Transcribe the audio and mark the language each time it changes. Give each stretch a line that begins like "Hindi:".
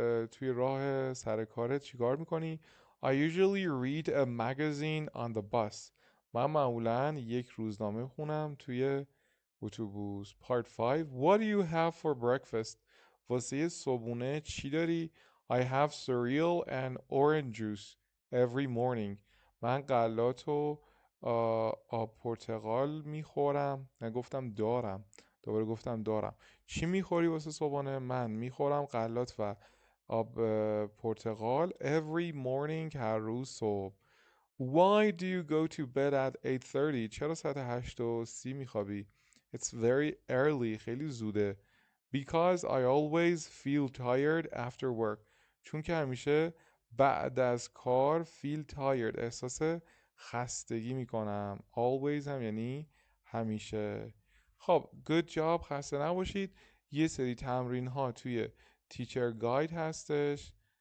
Persian: توی راه سر کارت چیکار میکنی؟
English: I usually read a magazine on the bus.
Persian: من معمولا یک روزنامه خونم توی اتوبوس.
English: Part 5. What do you have for breakfast?
Persian: واسه صبحونه چی داری؟
English: I have cereal and orange juice every morning.
Persian: من غلات و آب پرتقال میخورم. نگفتم دارم، دوباره گفتم دارم. چی میخوری واسه صبحانه؟ من میخورم غلات و آب پرتقال
English: every morning
Persian: هر روز صبح.
English: Why do you go to bed at 8:30?
Persian: چرا ساعت 8:30 میخوابی؟
English: It's very early.
Persian: خیلی زوده.
English: Because I always feel tired after work.
Persian: چون که همیشه بعد از کار
English: feel tired
Persian: احساس خستگی میکنم. Always هم یعنی همیشه. خب
English: good job.
Persian: خسته نباشید. یه سری تمرین ها توی تیچر گاید هستش.